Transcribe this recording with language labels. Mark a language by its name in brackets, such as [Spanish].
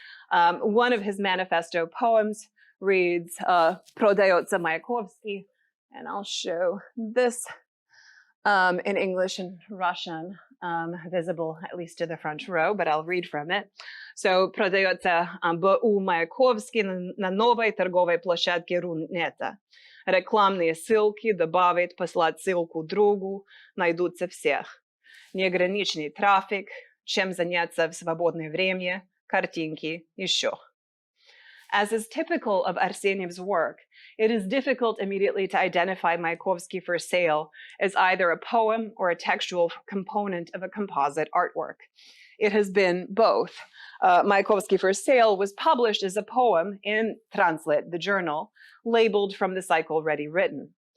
[English] One of his manifesto poems reads, [Russian] Prodается [English] Mayakovsky, and I'll show this in English and Russian, visible at least to the front row, but I'll read from it. So, [Russian] Prodается Б.У. Маяковский на новой торговой площадке Рунета. Рекламные ссылки, добавить, послать ссылку другу, найдутся всех. Неограниченный трафик, чем заняться в свободное время, картинки, еще. [English] As is typical of Arseniev's work, it is difficult immediately to identify Mayakovsky for sale as either a poem or a textual component of a composite artwork. It has been both. Mayakovsky for Sale was published as a poem in Translit, the journal, labeled from the cycle Ready Written.